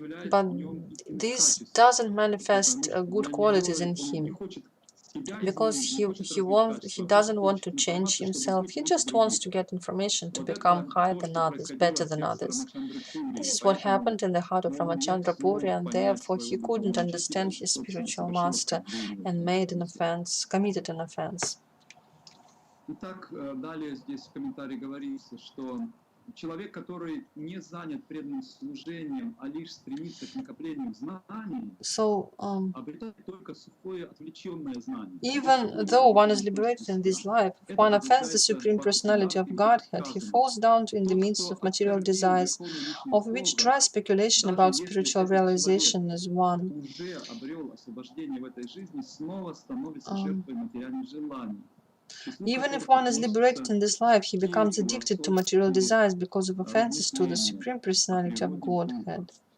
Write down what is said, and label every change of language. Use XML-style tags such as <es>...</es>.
<en>But this doesn't manifest good qualities in him, because he doesn't want to change himself. He just wants to get information to become higher than others, better than others. This is what happened in the heart of Ramachandra Puri, and therefore he couldn't understand his spiritual master and made an offense, committed an offense.</en> <ru>Итак, далее здесь в комментарии говорится, что человек, который не занят преданным служением, а лишь стремится к накоплению знаний, обретает только сухое отвлеченное знание.</ru> <en>Even though one is liberated in this life, if one offends the Supreme Personality of Godhead, he falls down in the midst of material desires, of which dry speculation about spiritual realization is one.</en> <ru>Уже обрел освобождение в этой жизни, снова становится жертвой материальных желаний.</ru> <en>Even if one is liberated in this life, he becomes addicted to material desires because of offenses to the Supreme Personality of Godhead.</en>